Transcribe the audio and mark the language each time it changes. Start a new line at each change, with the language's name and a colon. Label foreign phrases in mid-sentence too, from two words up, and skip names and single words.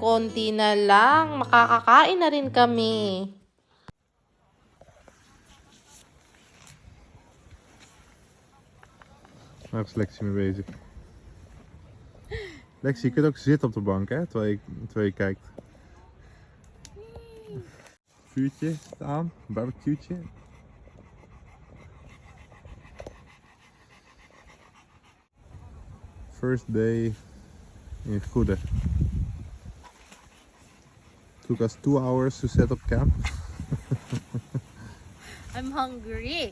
Filipino: Konti na lang. Makakakain na rin kami.
Dutch: Nou is Lexie mee bezig. Lexie, je kunt ook zitten op de bank, hè, terwijl je kijkt. Vuurtje staat aan, een barbecue'tje.
English: First day in Goede. Took us 2 hours to set up camp. I'm hungry.